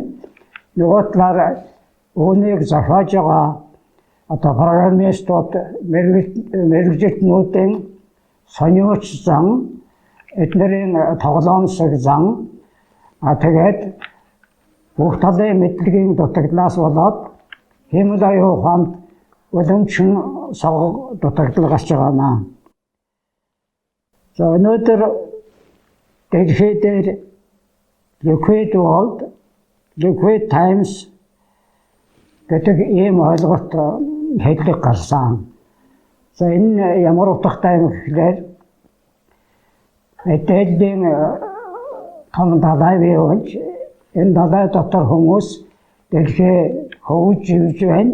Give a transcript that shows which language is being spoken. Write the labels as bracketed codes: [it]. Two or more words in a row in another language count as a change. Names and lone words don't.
[mn] Нөгөө талаар үүнийг зохиож байгаа одоо программистууд мэргэжилтнүүдийн сониуч зан, эднэрийн тоглоомсог зан, тэгээд бүх талын мэдлэгийн дутагдлаас болоод хиймэл аюул ухаанд уламжин сог дутагдал гарч байгаа маа. За өнөөдөр дэлхий дээр [en] liquid world, liquid times [mn] гэдэг ийм ойлголт хэллэг гарсан. За энэ ямар утгатай юм гэхээр мэдээллийн том далай бий болж энэ далай дотор хүмүүс дэлхий хөвж живж байна.